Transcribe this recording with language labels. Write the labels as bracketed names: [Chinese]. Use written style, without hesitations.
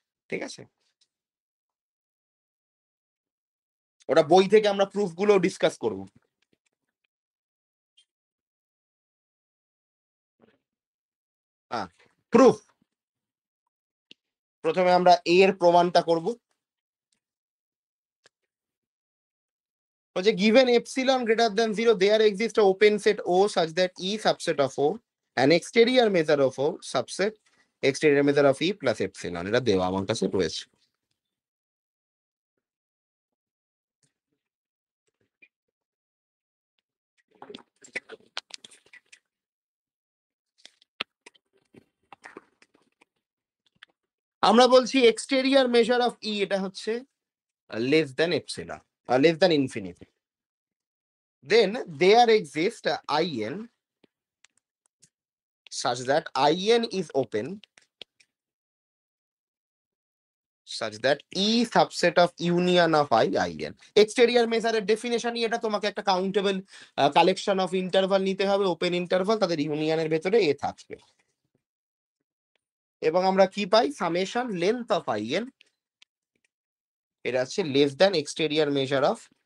[Bangla] ঠিক আছে, ওটা বই থেকে আমরা প্রুফ গুলো ডিসকাস করবো। হ্যাঁ, প্রুফ, প্রথমে আমরা এ এর প্রমাণটা করব। [English] বলছে given epsilon greater than 0 there exists a open set O such that E subset of O, an exterior measure of O subset exterior measure of E plus epsilon, [Bangla] এটা দেওয়া আমার কাছে রয়েছে। আমরা বলছি [English] exterior measure of E [Bangla] এটা হচ্ছে [English] less than epsilon, less than infinity, then there exists a IN such that IN is open such that E subset of union of IN. [Bangla] Exterior মেজারের ডেফিনেশনই এটা, তোমাকে একটা কাউন্টেবল কালেকশন অফ ইন্টারভাল নিতে হবে, open interval, তাদের ইউনিয়নের ভেতরে এ থাকবে, এবং আমরা কি পাই, সামেশন লেন্থ অফ IN, এটা হচ্ছে less than exterior measure of